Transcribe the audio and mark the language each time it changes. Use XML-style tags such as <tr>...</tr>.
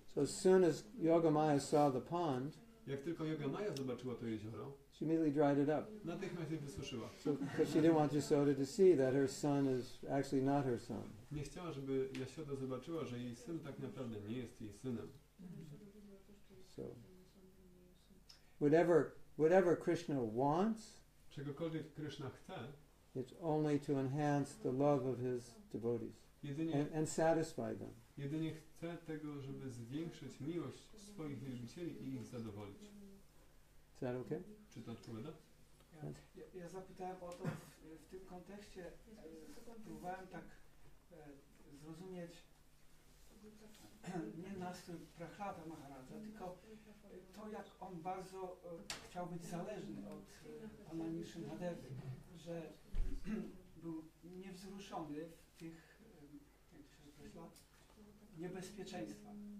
<en>So as soon as Yogamaya saw the pond,</en> <pl>Jak tylko Yogamaya zobaczyła to jezioro,</pl> <en>she immediately dried it up.</en> <pl>natychmiast je wysuszyła.</pl> <en>So, because she didn't want Yasoda to see that her son is actually not her son.</en> <pl>Nie chciała, żeby Jasioda zobaczyła, że jej syn tak naprawdę nie jest jej synem.</pl> <en>So, whatever Krishna wants,</en> <pl>Czegokolwiek Krishna chce,</pl> <en>it's only to enhance the love of his devotees and satisfy them.</en> <pl>jedynie chce tego, żeby zwiększyć miłość swoich wielbicieli i ich zadowolić.</pl> <en>Is that okay?</en> <pl>Czy to odpowiada? Ja zapytałem o to w tym kontekście, próbowałem tak zrozumieć nie nastrój Prahlada Maharadża, tylko to, jak on bardzo chciał być zależny od pana Nrsingha Devy, że był niewzruszony w tych, jak to się określa, niebezpieczeństwach.</pl>